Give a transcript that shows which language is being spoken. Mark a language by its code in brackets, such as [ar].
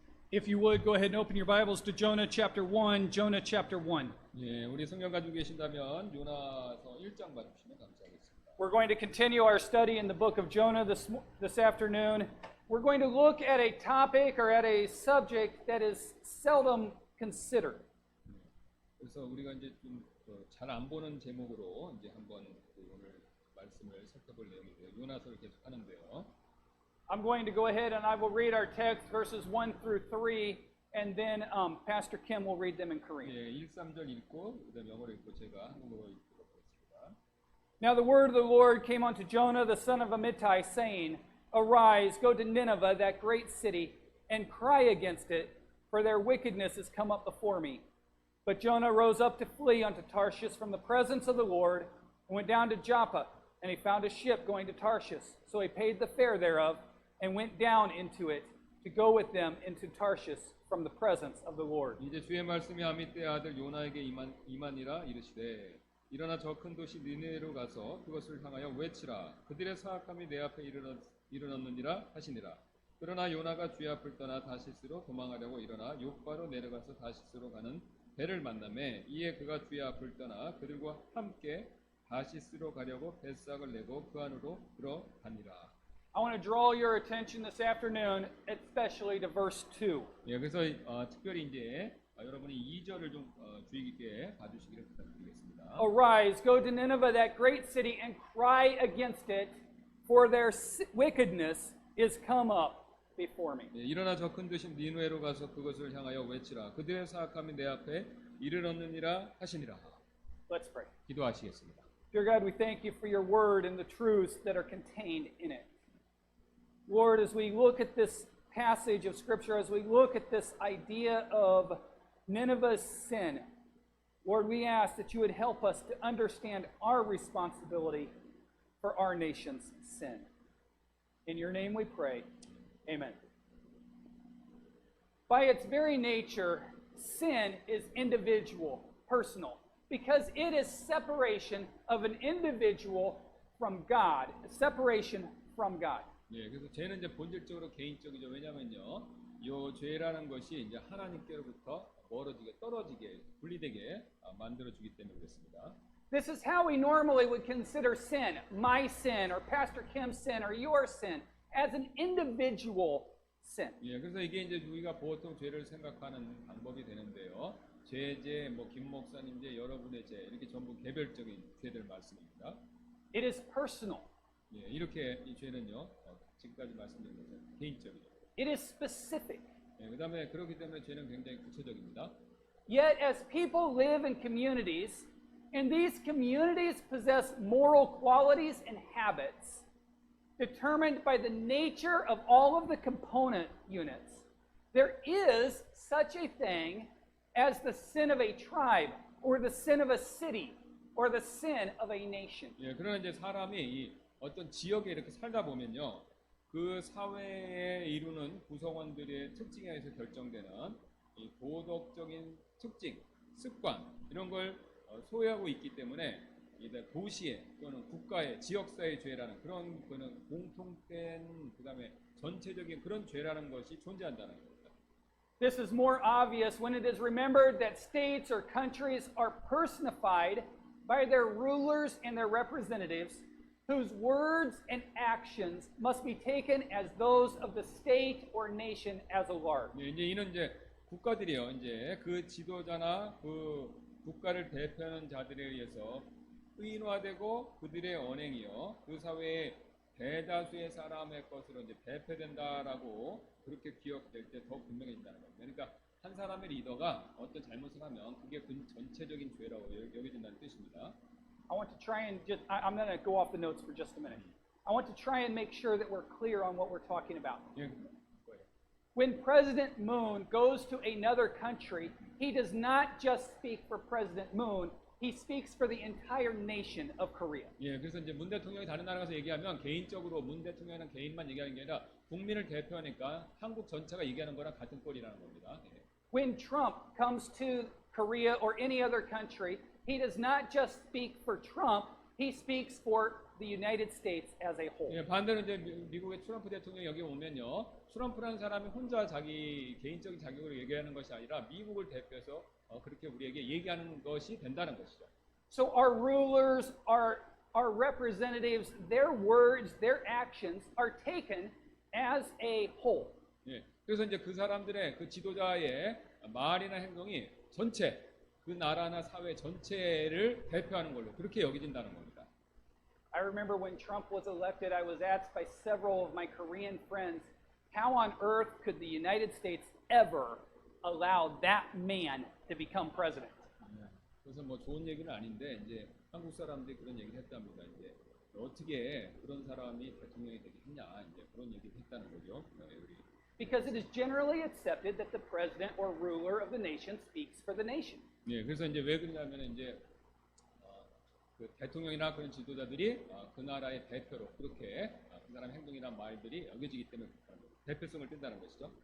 [en] If you would, go ahead and open your Bibles to Jonah chapter 1, Jonah chapter 1. [ko] 예, 우리 성경 가지고 계신다면 요나서 1장 봐주시면 감사하겠습니다. [en] We're going to continue our study in the book of Jonah this afternoon. We're going to look at a topic or at a subject that is seldom considered. [ko] 그래서 우리가 이제 좀 잘 안 보는 제목으로 이제 한번 오늘 말씀을 살펴볼 내용인데요. 요나서를 계속 하는데요. [en] I'm going to go ahead and I will read our text verses 1 through 3, and then Pastor Kim will read them in Korean. [ko] 예, 1, 3절 읽고 그다음 영어로 읽고 제가 한국어로 읽도록 하겠습니다. [en] Now the word of the Lord came unto Jonah the son of Amittai, saying, Arise, go to Nineveh, that great city, and cry against it, for their wickedness is come up before me. But Jonah rose up to flee unto Tarshish from the presence of the Lord, and went down to Joppa, and he found a ship going to Tarshish. So he paid the fare thereof, and went down into it, to go with them into Tarshish from the presence of the Lord. [ko] 이제 주의 말씀이 아미떼의 아들 요나에게 임하니라 이르시되 일어나 저 큰 도시 니느웨로 가서 그것을 향하여 외치라. 그들의 사악함이 내 앞에 이르렀느니라 하시니라. 그러나 요나가 주의 앞을 떠나 다시스로 도망하려고 일어나 요바로 내려가서 다시스로 가는 배를 만나매 이에 그가 주의 앞을 떠나 그들과 함께 다시스로 가려고 뱃삭을 내고 그 안으로 들어가니라. [en] I want to draw your attention this afternoon, especially to verse 2. [ko] 예, 그래서 특별히 이제 여러분이 2절을 좀 주의 깊게 봐주시기를 부탁드리겠습니다. [en] Arise, go to Nineveh, that great city, and cry against it, for their wickedness is come up before me. [ko] 예, 일어나 저 큰 도시 니느웨로 가서 그것을 향하여 외치라. 그들의 사악함이 내 앞에 이르렀느니라 하시니라. [en] Let's pray. [ko] 기도하시겠습니다. [en] Dear God, we thank you for your word and the truths that are contained in it. Lord, as we look at this passage of Scripture, as we look at this idea of Nineveh's sin, Lord, we ask that you would help us to understand our responsibility for our nation's sin. In your name we pray. Amen. By its very nature, sin is individual, personal, because it is separation of an individual from God, separation from God. [ko] 예, 그래서 죄는 이제 본질적으로 개인적이죠. 왜냐면요, 요 죄라는 것이 이제 하나님께로부터 멀어지게, 떨어지게, 분리되게 만들어주기 때문에 그렇습니다. [en] This is how we normally would consider sin, my sin, or Pastor Kim's sin, or your sin, as an individual sin. [ko] 예, 그래서 이게 이제 우리가 보통 죄를 생각하는 방법이 되는데요. 죄, 뭐 김 목사님 죄, 여러분의 죄, 이렇게 전부 개별적인 죄들 말씀입니다. [en] It is personal. [ko] 예, 이렇게 이 죄는요, 지금까지 말씀드린 것은 개인적이죠. [en] It is specific. [ko] 예, 그다음에 그렇기 때문에 죄는 굉장히 구체적입니다. [en] Yet, as people live in communities, and these communities possess moral qualities and habits determined by the nature of all of the component units, there is such a thing as the sin of a tribe, or the sin of a city, or the sin of a nation. [ko] 예, 그러나 이제 사람이 이 어떤 지역에 이렇게 살다 보면요, 그 사회에 이루는 구성원들의 특징에 의해서 결정되는 이 도덕적인 특징, 습관 이런 걸 소유하고 있기 때문에 이제 도시의 또는 국가의 지역사회 죄라는 그런 공통된 그다음에 전체적인 그런 죄라는 것이 존재한다는 겁니다. [en] This is more obvious when it is remembered that states or countries are personified by their rulers and their representatives, whose words and actions must be taken as those of the state or nation as a large. [ko] 예, 이제 이는 이제 국가들이요, 이제 그 지도자나 그 국가를 대표하는 자들에 의해서 의인화되고 그들의 언행이요, 그 사회의 대다수의 사람의 것으로 이제 대표된다라고 그렇게 기억될 때 더 분명해진다는 겁니다. 그러니까 한 사람의 리더가 어떤 잘못을 하면 그게 그 전체적인 죄라고 여겨진다는 뜻입니다. [en] I want to try and I'm going to go off the notes for just a minute. I want to try and make sure that we're clear on what we're talking about. [ko] 예, [en] When President Moon goes to another country, he does not just speak for President Moon, he speaks for the entire nation of Korea. [ko] 예, 그래서 이제 문 대통령이 다른 나라 가서 얘기하면 개인적으로 문 대통령이나 개인만 얘기하는 게 아니라 국민을 대표하니까 한국 전체가 얘기하는 거랑 같은 꼴이라는 겁니다. 예. [en] When Trump comes to Korea or any other country, he does not just speak for Trump, he speaks for the United States as a whole. [ko] 예, 반대로 이제 미국의 트럼프 대통령이 여기 오면요, 트럼프라는 사람이 혼자 자기 개인적인 자격으로 얘기하는 것이 아니라 미국을 대표해서 그렇게 우리에게 얘기하는 것이 된다는 것이죠. [en] So our rulers, our representatives, their words, their actions are taken as a whole. [ko] 예, 그래서 이제 그 사람들의 그 지도자의 말이나 행동이 전체 그 나라나 사회 전체를 대표하는 걸로 그렇게 여겨진다는 겁니다. [en] I remember when Trump was elected, I was asked by several of my Korean friends, how on earth could the United States ever allow that man to become president? [ko] 그래서 뭐 좋은 얘기는 아닌데 이제 한국 사람들이 그런 얘기를 했답니다. 이제 어떻게 그런 사람이 대통령이 되겠냐 이제 그런 얘기를 했다는 거죠. 우리. [en] Because it is generally accepted that the president or ruler of the nation speaks for the nation. [ko] 예, 그래서 이제 왜 그러냐면 이제 그 대통령이나 그런 지도자들이 그 나라의 대표로 그렇게 그 사람의 행동이나 말들이 여겨지기 때문에 대표성을 띈다는 것이죠.